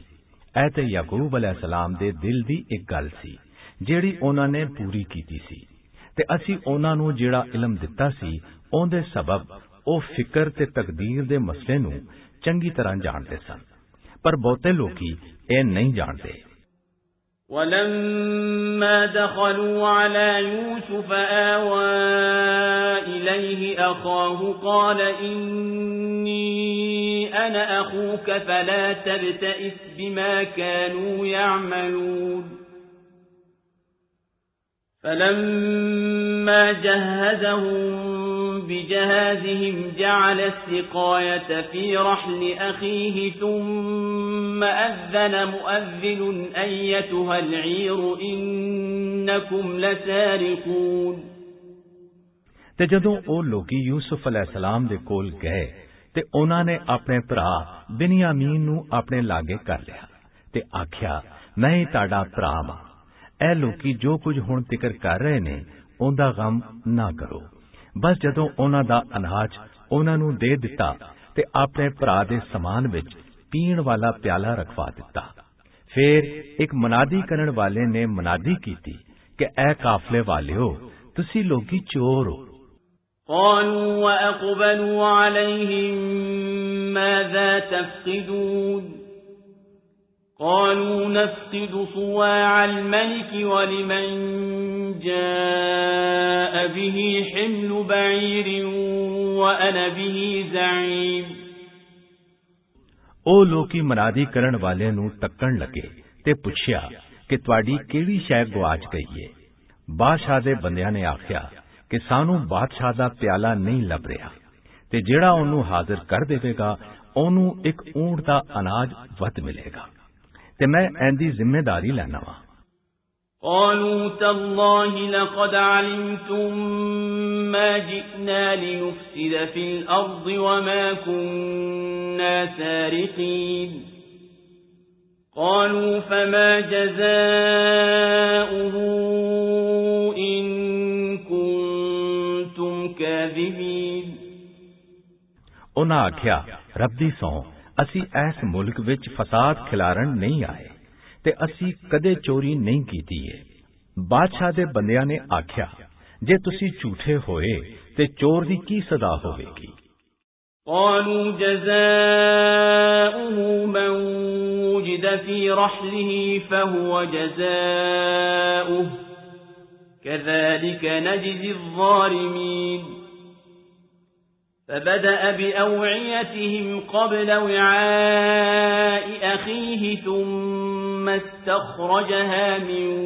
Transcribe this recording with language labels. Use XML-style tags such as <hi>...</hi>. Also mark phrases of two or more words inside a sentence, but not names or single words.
<pa>ਇਹ ਤੇ ਯਾਕੂਬ ਅਲੈਹਿਸਸਲਾਮ ਦੇ ਦਿਲ ਦੀ ਇੱਕ ਗੱਲ ਸੀ ਜਿਹੜੀ ਉਹਨਾਂ ਨੇ ਪੂਰੀ ਕੀਤੀ ਸੀ ਤੇ ਅਸੀਂ ਉਹਨਾਂ ਨੂੰ ਜਿਹੜਾ ਇਲਮ ਦਿੱਤਾ ਸੀ ਉਹਦੇ ਸਬਬ ਉਹ ਫਿਕਰ ਤੇ ਤਕਦੀਰ ਦੇ ਮਸਲੇ ਨੂੰ ਚੰਗੀ ਤਰ੍ਹਾਂ ਜਾਣਦੇ ਸਨ, ਪਰ ਬਹੁਤੇ ਲੋਕੀ ਇਹ ਨਹੀਂ ਜਾਣਦੇ।</pa> <ar>وَلَمَّا دَخَلُوا عَلَى يُوسُفَ آوَى إِلَيْهِ أَخَاهُ قَالَ إِنِّي أَنَا أَخُوكَ فَلَا تَبْتَئِسْ بِمَا كَانُوا يَعْمَلُونَ فلما جهزهم بجهازهم جعل السقاية في رحل أخيه ثم أذن مؤذن أيتها العير إنكم لسارقون</ar> <pa>ਤੇ ਜਦੋਂ ਉਹ ਲੋਕੀ ਯੂਸੁਫ ਅਲੈਹਿਸਲਾਮ ਦੇ ਕੋਲ ਗਏ ਤੇ ਉਹਨਾਂ ਨੇ ਆਪਣੇ ਭਰਾ ਬਿਨਯਾਮੀਨ ਨੂੰ ਆਪਣੇ ਲਾਗੇ ਕਰ ਲਿਆ ਤੇ ਆਖਿਆ ਮੈਂ ਹੀ ਤੁਹਾਡਾ ਭਰਾ ਹਾਂ ਇਹ ਲੋਕੀ ਜੋ ਕੁਝ ਹੁਣ ਤਿਕਰ ਕਰ ਰਹੇ ਨੇ ਉਹਦਾ ਗਮ ਨਾ ਕਰੋ ਬਸ ਜਦੋਂ ਉਹਨਾਂ ਦਾ ਅਨਾਜ ਉਹਨਾਂ ਨੂੰ ਦੇ ਦਿੱਤਾ ਤੇ ਆਪਣੇ ਭਰਾ ਦੇ ਸਮਾਨ ਵਿੱਚ ਪੀਣ ਵਾਲਾ ਪਿਆਲਾ ਰਖਵਾ ਦਿੱਤਾ ਫਿਰ ਇੱਕ ਮਨਾਦੀ ਕਰਨ ਵਾਲੇ ਨੇ ਮਨਾਦੀ ਕੀਤੀ ਕਿ ਐ ਕਾਫਲੇ ਵਾਲਿਓ ਤੁਸੀਂ ਲੋਕੀ ਚੋਰ ਹੋ</pa> <ar>قالوا وأقبلوا عليهم ماذا تفقدون قالوا نفقد صواع الملك ولمن جاء به حمل بعير وأنا به زعيم</ar> <pa>ਉਹ ਲੋਕੀ ਮਨਾਦੀ ਕਰਨ ਵਾਲੇ ਨੂੰ ਤੱਕਣ ਲੱਗੇ ਤੇ ਪੁੱਛਿਆ ਕਿ ਤੁਹਾਡੀ ਕਿਹੜੀ ਸ਼ੈ ਗਵਾਚ ਗਈ ਏ ਬਾਦਸ਼ਾਹ ਦੇ ਬੰਦਿਆਂ ਨੇ ਆਖਿਆ ਕਿ ਸਾਨੂੰ ਬਾਦਸ਼ਾਹ ਦਾ ਪਿਆਲਾ ਨਹੀਂ ਲੱਭ ਰਿਹਾ ਤੇ ਜਿਹੜਾ ਉਹਨੂੰ ਹਾਜ਼ਰ ਕਰ ਦੇਵੇਗਾ ਉਹਨੂੰ ਇੱਕ ਊਂਟ ਦਾ ਅਨਾਜ ਵੱਧ ਮਿਲੇਗਾ ਤੇ ਮੈਂ ਇਹਦੀ ਜ਼ਿੰਮੇਵਾਰੀ ਲੈਣਾ ਵਾਂ</pa> <ar>قالوا تالله لقد علمتم ما جئنا لنفسد في الأرض وما كنا سارقين قالوا فما جزاؤه إن كنتم كاذبين</ar> <pa>ਉਹਨਾਂ ਆਖਿਆ ਰੱਬ ਦੀ ਸਹੁੰ ਅਸੀਂ ਇਸ ਮੁਲਕ ਵਿੱਚ ਫਸਾਦ ਖਿਲਾਰਨ ਨਹੀਂ ਆਏ ਤੇ ਅਸੀਂ ਕਦੇ ਚੋਰੀ ਨਹੀਂ ਕੀਤੀ ਏ ਬਾਦਸ਼ਾਹ ਦੇ ਬੰਦਿਆਂ ਨੇ ਆਖਿਆ ਜੇ ਤੁਸੀਂ ਝੂਠੇ ਹੋਏ ਤੇ ਚੋਰ ਦੀ ਕੀ ਸਜ਼ਾ ਹੋਵੇਗੀ</pa> <ar>قالوا جزاؤه من وجد في رحله فهو جزاؤه كذلك نجزي الظالمين فبدأ بأوعيتهم قبل وعاء أخيه ثم استخرجها من</ar>